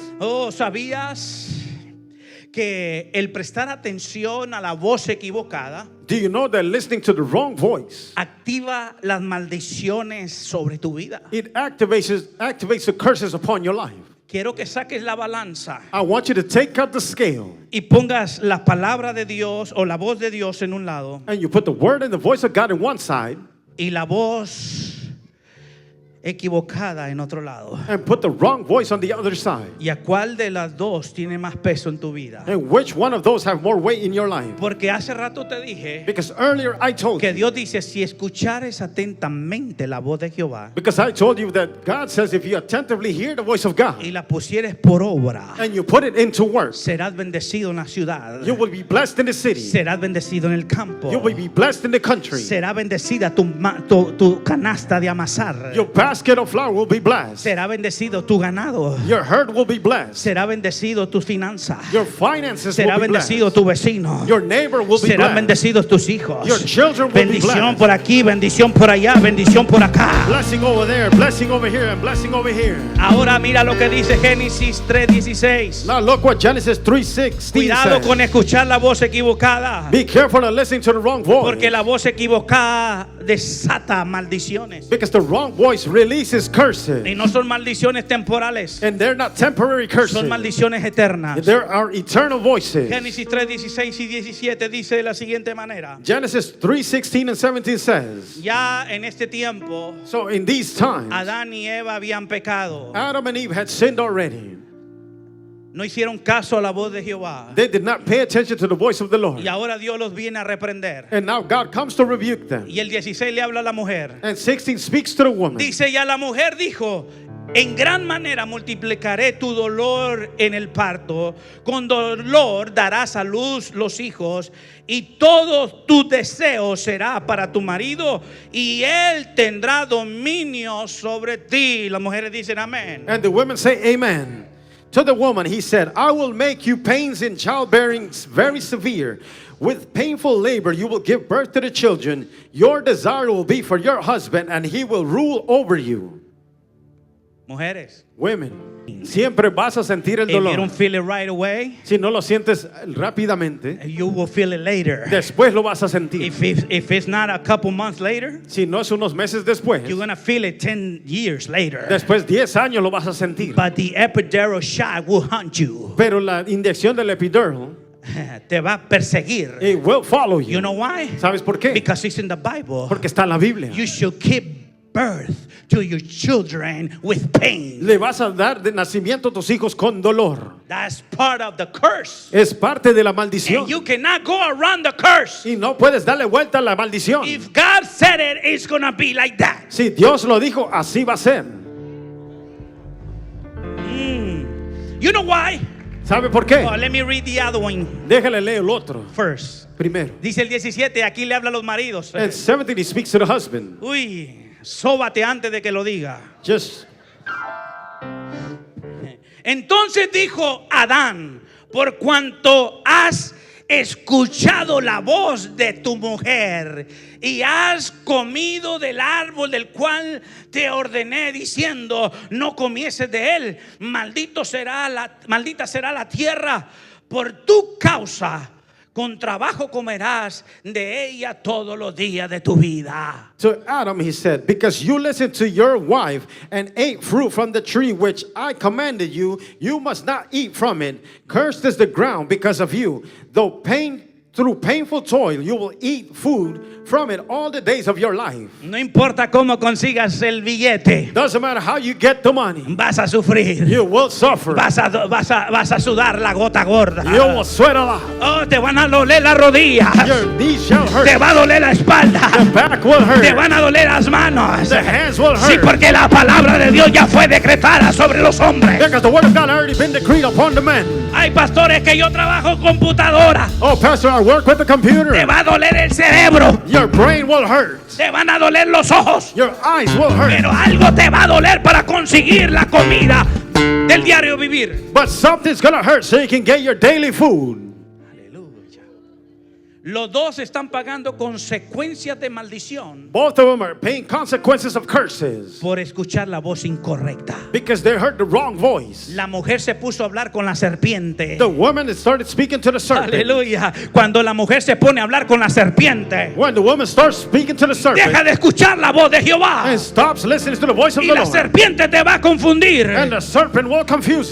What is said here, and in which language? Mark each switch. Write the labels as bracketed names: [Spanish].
[Spanish] Oh, ¿sabías que el prestar atención a la voz equivocada [English] Do you know that listening to the wrong voice, [Spanish] activa las maldiciones sobre tu vida? [English] it activates the curses upon your life? [Spanish] Quiero que saques la balanza [English] I want you to take out the scale [Spanish] y pongas la palabra de Dios o la voz de Dios en un lado [English] and you put the word and the voice of God in one side [Spanish] y la voz equivocada en otro lado. [English] and put the wrong voice on the other side. [Spanish] ¿Y a cuál de las dos tiene más peso en tu vida? [English] And which one of those have more weight in your life? [Spanish] Porque hace rato te dije [English] Because earlier I told [Spanish] que [English] you, [Spanish] Dios dice, si escuchares atentamente la voz de Jehová [English] because I told you that God says if you attentively hear the voice of God [Spanish] y la pusieres por obra, [English] and you put it into work, [Spanish] serás bendecido en la ciudad, [English] you will be blessed in the city. [Spanish] serás bendecido en el campo, [English] You will be blessed in the country. [Spanish] será bendecida tu canasta de amasar, [English] Your basket of flour will be blessed. [Spanish] será bendecido tu ganado, [English] Your herd will be blessed. [Spanish] será bendecido tus finanzas, [English] Your finances [Spanish] será [English] will be blessed. [Spanish] bendecido tu vecino, [English] Your neighbor will be [Spanish] serán [English] blessed. [Spanish] bendecidos tus hijos. [English] Your children will be [Spanish] Bendición [English] blessed. [Spanish] por aquí, bendición por allá, bendición por acá. [English] Blessing over there, blessing over here, and blessing over here. [Spanish] Ahora mira lo que dice Génesis 3:16. [English] Now look what Genesis 3:16 [Spanish] Cuidado [English] says. [Spanish] con escuchar la voz equivocada, [English] Be careful of listening to the wrong voice. [Spanish] porque la voz equivocada desata maldiciones. [English] Because the wrong voice releases curses. [Spanish] Y no son maldiciones temporales, [English] And they're not temporary curses. [Spanish] son maldiciones eternas. [English] There are eternal voices. [Spanish] Génesis 3:16 y 17 dice de la siguiente manera: [English] Genesis 3:16 and 17 says, [Spanish] ya en este tiempo [English] so in these times, [Spanish] Adán y Eva habían pecado, [English] Adam and Eve had sinned already. [Spanish] no hicieron caso a la voz de Jehová, [English] They did not pay attention to the voice of the Lord. [Spanish] y ahora Dios los viene a reprender. [English] And now God comes to rebuke them. [Spanish] Y el 16 le habla a la mujer. [English] And 16 speaks to the woman. [Spanish] Dice, ya la mujer dijo: en gran manera multiplicaré tu dolor en el parto, con dolor darás a luz los hijos, y todo tu deseo será para tu marido, y él tendrá dominio sobre ti. Las mujeres dicen amén. [English] And the women say amen. To the woman he said, I will make you pains in childbearing very severe. With painful labor you will give birth to the children. Your desire will be for your husband, and he will rule over you. [Spanish] Mujeres, [English] Women, [Spanish] siempre vas a sentir el [English] if you [Spanish] dolor. [English] don't feel it right away, [Spanish] Si no lo sientes rápidamente, [English] you will feel it later. [Spanish] después lo vas a sentir. [English] If it's not a couple months later, [Spanish] Si no es unos meses después, [English] you're going to feel it 10 years later. [Spanish] después 10 años lo vas a sentir. [English] But the epidural shot will hunt you. [Spanish] Pero la inyección del epidural, Te va a perseguir. [English] it will follow you. You know why? [Spanish] ¿Sabes por qué? [English] Because it's in the Bible. [Spanish] Porque está en la Biblia. [English] You should give birth to your children with pain. [Spanish] Le vas a dar de nacimiento a tus hijos con dolor. [English] That's part of the curse. [Spanish] Es parte de la maldición. [English] And you cannot go around the curse. [Spanish] Y no puedes darle vuelta a la maldición. [English] If God said it, it's going to be like that. [Spanish] Si Dios lo dijo, así va a ser. [English] You know why? [Spanish] ¿Sabe por qué? [English] Oh, let me read the other one [Spanish] Déjale leer el otro [English] first. [Spanish] primero. Dice el 17, aquí le habla a los maridos. [English] And 17 he speaks to the husband. [Spanish] Uy, sóbate antes de que lo diga. [English] Just [Spanish] Entonces dijo Adán: por cuanto has escuchado la voz de tu mujer y has comido del árbol del cual te ordené diciendo: no comieses de él, maldita será la tierra por tu causa, con trabajo comerás de ella todos los días de tu vida. [English] to Adam he said, because you listened to your wife and ate fruit from the tree which I commanded you, you must not eat from it. Cursed is the ground because of you. Through painful toil you will eat food from it all the days of your life. [Spanish] No importa cómo consigas el billete, [English] Doesn't matter how you get the money, [Spanish] vas a sufrir. [English] you will suffer. [Spanish] Vas a sudar la gota gorda. [English] You will sweat a lot. [Spanish] Oh, te van a doler las rodillas. [English] Your knees shall hurt. [Spanish] Te va a doler la espalda. [English] The back will hurt. [Spanish] Te van a doler las manos. [English] The hands will [Spanish] Sí, [English] hurt. [Spanish] porque la palabra de Dios ya fue decretada sobre los hombres. [English] Because the word of God already been decreed upon the men. [Spanish] Hay pastores que yo trabajo en computadora. [English] Oh, pastor, I work with the [Spanish] Te [English] computer. [Spanish] va a doler el cerebro. [English] Your brain will hurt. [Spanish] Te van a doler los ojos. [English] Your eyes will hurt. [Spanish] Pero algo te va a doler para conseguir la comida del diario vivir. [English] But something's gonna hurt so you can get your daily food. [Spanish] Aleluya. Los dos están pagando consecuencias de maldición [English] Both of them are paying consequences of curses [Spanish] por escuchar la voz incorrecta. [English] because they heard the wrong voice. [Spanish] La mujer se puso a hablar con la serpiente. [English] The woman started speaking to the serpent. [Spanish] Aleluya. Cuando la mujer se pone a hablar con la serpiente, [English] When the woman starts speaking to the serpent [Spanish] deja de escuchar la voz de Jehová. [English] and stops listening to the voice of [Spanish] Y [English] the [Spanish] la [English] Lord, [Spanish] serpiente te va a confundir. [English] and the serpent will confuse